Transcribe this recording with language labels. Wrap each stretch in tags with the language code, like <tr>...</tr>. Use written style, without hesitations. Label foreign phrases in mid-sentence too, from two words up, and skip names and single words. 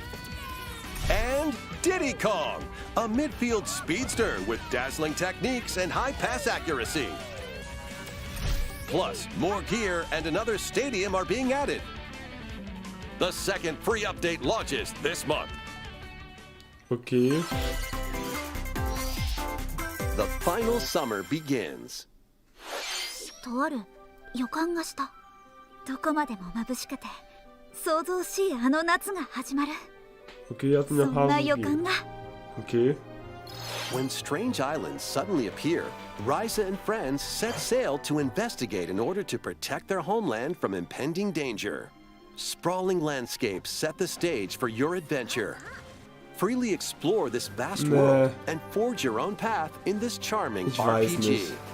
<en>And Diddy Kong, a midfield speedster with dazzling techniques and high pass accuracy. Plus, more gear and another stadium are being added. The second free update launches this month. Okay. The final summer begins.</en> <ja>とある予感がした。どこまでも眩しくて想像しいあの夏が始まる。</ja> <de>Okay, hat mir ein</de> <ja>そん</ja> <de>paar</de> <ja>な</ja> <de>gegeben.</de> <ja>予感が。</ja> <en>Okay. When strange islands suddenly appear, Ryza and friends set sail to investigate in order to protect their homeland from impending danger. Sprawling landscapes set the stage for your adventure. Freely explore this vast world and forge your own path in this charming RPG.</en>